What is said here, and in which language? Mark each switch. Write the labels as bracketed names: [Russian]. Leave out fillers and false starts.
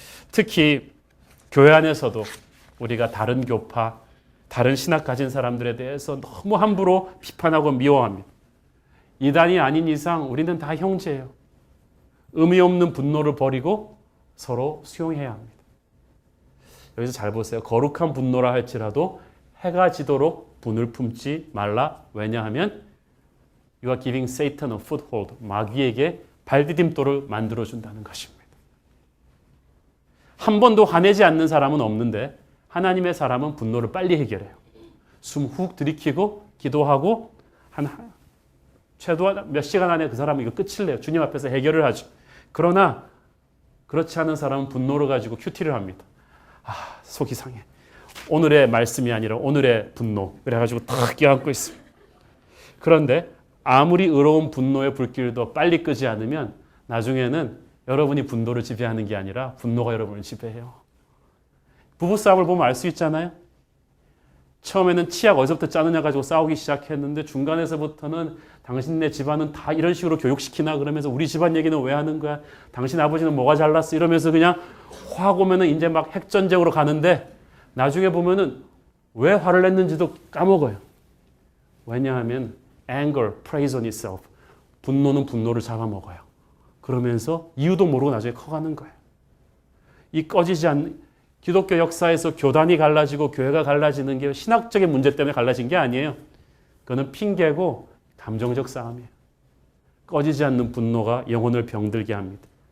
[Korean] 특히 교회 안에서도 우리가 다른 교파, 다른 신학 가진 사람들에 대해서 너무 함부로 비판하고 미워합니다. 이단이 아닌 이상 우리는 다 형제예요. 의미 없는 분노를 버리고 서로 수용해야 합니다. 여기서 잘 보세요. 거룩한 분노라 할지라도 해가 지도록 분을 품지 말라. 왜냐하면 [English] You are giving Satan a foothold. [Korean] 마귀에게 발디딤돌을 만들어준다는 것입니다. 한 번도 화내지 않는 사람은 없는데 하나님의 사람은 분노를 빨리 해결해요. 숨 훅 들이키고 기도하고 최소한 몇 시간 안에 그 사람은 이거 끝을 내요. 주님 앞에서 해결을 하죠. 그러나 그렇지 않은 사람은 분노를 가지고 큐티를 합니다. 속이 상해. 오늘의 말씀이 아니라 오늘의 분노. 그래가지고 탁 껴안고 있습니다. 그런데 아무리 의로운 분노의 불길도 빨리 끄지 않으면 나중에는 여러분이 분노를 지배하는 게 아니라 분노가 여러분을 지배해요. 부부싸움을 보면 알 수 있잖아요. 처음에는 치약 어디서부터 짜느냐 가지고 싸우기 시작했는데 중간에서부터는 당신네 집안은 다 이런 식으로 교육시키나 그러면서 우리 집안 얘기는 왜 하는 거야? 당신 아버지는 뭐가 잘났어? 이러면서 그냥 화가 오면은 이제 막 핵전쟁으로 가는데 나중에 보면은 왜 화를 냈는지도 까먹어요. 왜냐하면 [English] anger preys on itself. [Korean] 분노는 분노를 잡아먹어요. 그러면서 이유도 모르고 나중에 커가는 거예요. 이 꺼지지 않는 기독교 역사에서 교단이 갈라지고 교회가 갈라지는 게 신학적인 문제 때문에 갈라진 게 아니에요. 그거는 핑계고 감정적 싸움이에요. 꺼지지 않는 분노가 영혼을 병들게 합니다.